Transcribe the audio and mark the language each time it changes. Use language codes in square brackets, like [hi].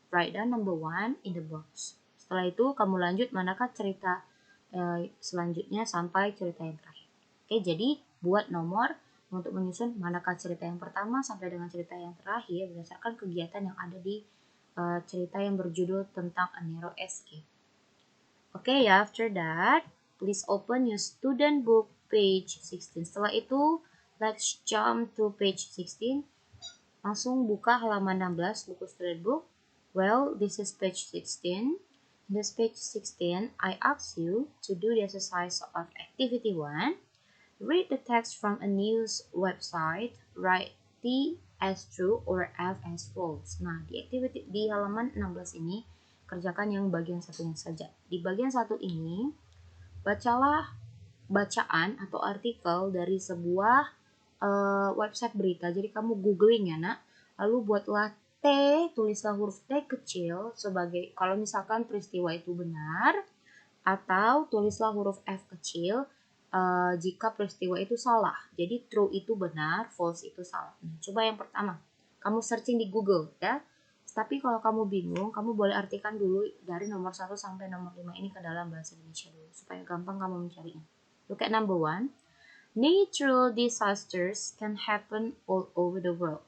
[en] Write down number 1 in the box. [id] Setelah itu kamu lanjut manakah cerita selanjutnya sampai cerita yang terakhir. Oke, jadi buat nomor untuk menyusun manakah cerita yang pertama sampai dengan cerita yang terakhir berdasarkan kegiatan yang ada di cerita yang berjudul tentang A Narrow Escape. [en] Okay, after that, please open your student book page 16. [id] Setelah itu, [en] let's jump to page 16. [id] Langsung buka halaman 16 buku student book. [en] Well, this is page 16. In this page 16, I ask you to do the exercise of activity 1. Read the text from a news website. Write T as true or F as false. [id] Nah, di halaman 16 ini, kerjakan yang bagian satunya saja. Di bagian satu ini, bacalah bacaan atau artikel dari sebuah website berita. Jadi kamu googling ya nak, lalu buatlah T, tulislah huruf T kecil sebagai kalau misalkan peristiwa itu benar, atau tulislah huruf F kecil jika peristiwa itu salah. Jadi true itu benar, false itu salah. Nah, coba yang pertama, kamu searching di Google ya. Tapi kalau kamu bingung, kamu boleh artikan dulu dari nomor 1 sampai nomor 5 ini ke dalam bahasa Indonesia dulu supaya gampang kamu mencarinya. [en] Look at number 1. Natural disasters can happen all over the world.